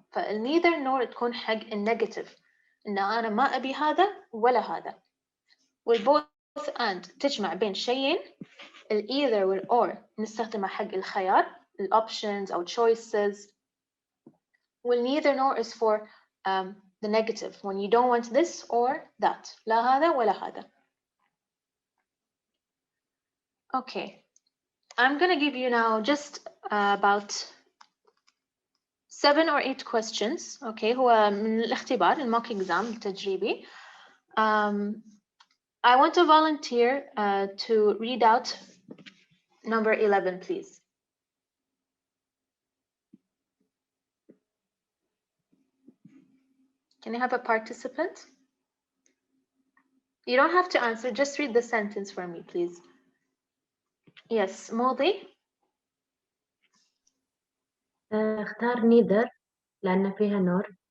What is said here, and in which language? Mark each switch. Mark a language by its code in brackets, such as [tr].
[ar] فالneither nor تكون حق النيجاتيف, إن أنا ما أبي هذا ولا هذا. والboth and تجمع بين شيئين. either والor نستخدمها حق الخيار, options أو choices. [en] والneither nor is for the negative, when you don't want this or that. [ar] لا هذا ولا هذا. [en] Okay, I'm gonna give you now just about 7 or 8 questions. [ar] Okay, هو من الاختبار, الموck exam التجريبي. [en] I want to volunteer to read out number 11, please. Can I have a participant? You don't have to answer, just read the sentence for me, please. Yes, [ar] ماضي. اختار neither لأن فيها نور.